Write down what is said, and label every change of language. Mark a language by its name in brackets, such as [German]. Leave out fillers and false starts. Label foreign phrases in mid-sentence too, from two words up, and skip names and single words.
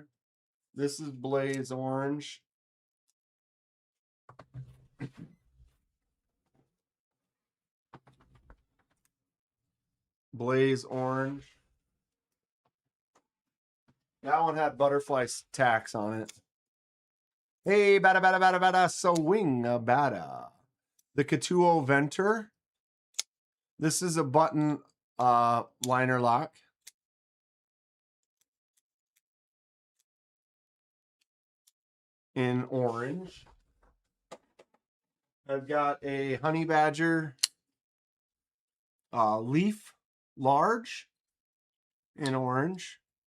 [English] This is blaze orange. Blaze orange. That one had butterfly tacks on it. Hey, bada bada bada bada, swing a bada. The Katuo Venter. This is a button liner lock. In orange. I've got a Honey Badger leaf large in orange.